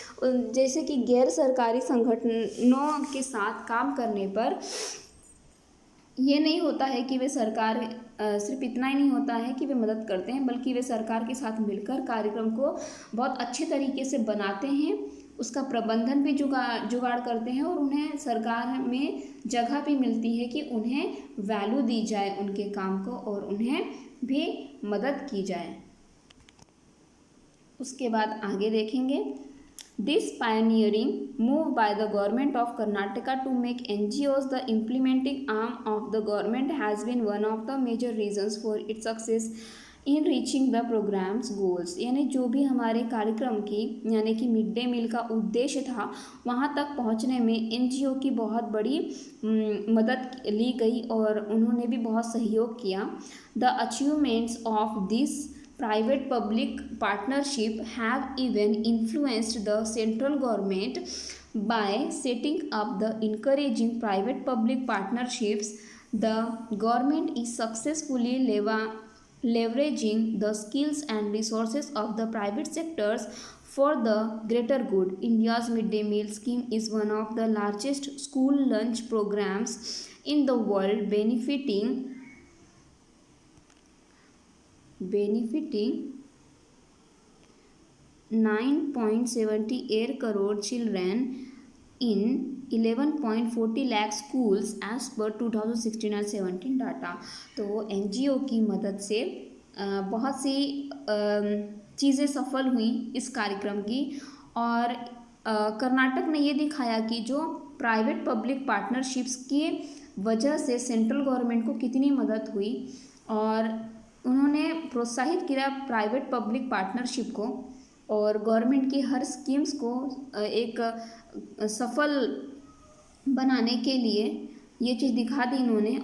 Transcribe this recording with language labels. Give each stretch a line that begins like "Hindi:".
Hindi: जैसे कि गैर सरकारी संगठनों के साथ काम करने पर ये नहीं होता है कि वे सिर्फ इतना ही नहीं होता है कि वे मदद करते हैं, बल्कि वे सरकार के साथ मिलकर कार्यक्रम को बहुत अच्छे तरीके से बनाते हैं, उसका प्रबंधन भी जुगाड़ करते हैं और उन्हें सरकार में जगह भी मिलती है कि उन्हें वैल्यू दी जाए उनके काम को और उन्हें भी मदद की जाए। उसके बाद आगे देखेंगे,
English: This pioneering move by the government of Karnataka to make NGOs the implementing arm of the government has been one of the major reasons for its success in reaching the program's goals।
Hindi: यानी जो भी हमारे कार्यक्रम की यानी कि mid day meal का उद्देश्य था वहाँ तक पहुँचने में NGO की बहुत बड़ी मदद ली गई और उन्होंने भी बहुत सहयोग किया।
English: The achievements of this private public partnership have even influenced the central government by setting up the encouraging private public partnerships. The government is successfully leveraging the skills and resources of the private sectors for the greater good. India's midday meal scheme is one of the largest school lunch programs in the world, benefiting 9.78 crore children in 11.40 lakh schools as per 2016 और 17 data.
Hindi: तो NGO की मदद से बहुत सी चीज़ें सफल हुई इस कार्यक्रम की और कर्नाटक ने ये दिखाया कि जो प्राइवेट पब्लिक पार्टनरशिप्स की वजह से सेंट्रल गवर्नमेंट को कितनी मदद हुई और उन्होंने प्रोत्साहित किया प्राइवेट पब्लिक पार्टनरशिप को और गवर्नमेंट की हर स्कीम्स को एक सफल बनाने के लिए ये चीज़ दिखा दी इन्होंने।